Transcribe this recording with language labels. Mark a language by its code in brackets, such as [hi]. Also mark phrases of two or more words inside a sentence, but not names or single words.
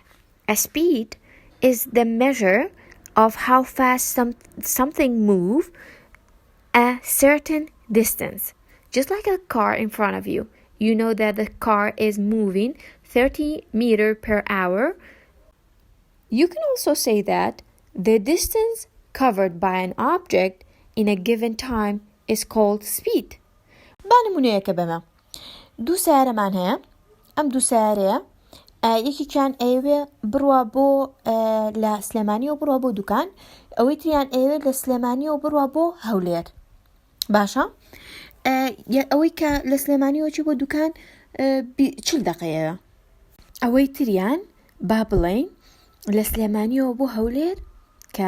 [en] A speed is the measure of how fast something moves a certain distance. Just like a car in front of you. You know that the car is moving 30 meters per hour. You can also say that the distance covered by an object in a given time is called speed. [ckb] بانمونەیەکە بەمە دوو سیارەمان هەیە ئەم دوو سیارەیە یەکێکیان ئەوێ بڕوا بۆ لە سلێمانیەوە بڕوا بۆ دوکان ئەوەی تریان ئەوێ لە سلێمانیەوە بڕوا بۆ هەولێر باشە ئەوەی کە لە سلێمانیەوە چی بۆ دوکان 40 دقەیەوە ئەوەی تریان با بڵێین لە سلێمانیەوە بۆ هەولێر کە